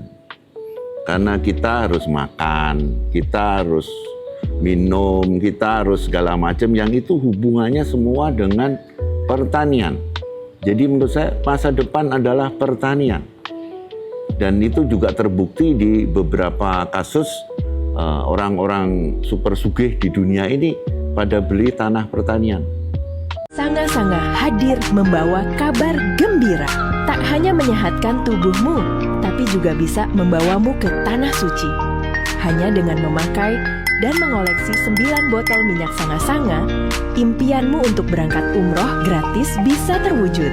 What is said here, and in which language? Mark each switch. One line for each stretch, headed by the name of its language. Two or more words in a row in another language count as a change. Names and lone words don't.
Indonesian: Karena kita harus makan, kita harus minum, kita harus segala macam yang itu hubungannya semua dengan pertanian. Jadi menurut saya masa depan adalah pertanian. Dan itu juga terbukti di beberapa kasus orang-orang super sugih di dunia ini pada beli tanah pertanian. Sanga-Sanga hadir membawa kabar gembira. Tak hanya menyehatkan tubuhmu, tapi juga bisa membawamu ke tanah suci. Hanya dengan memakai dan mengoleksi 9 botol minyak Sanga-Sanga, impianmu untuk berangkat umroh gratis bisa terwujud.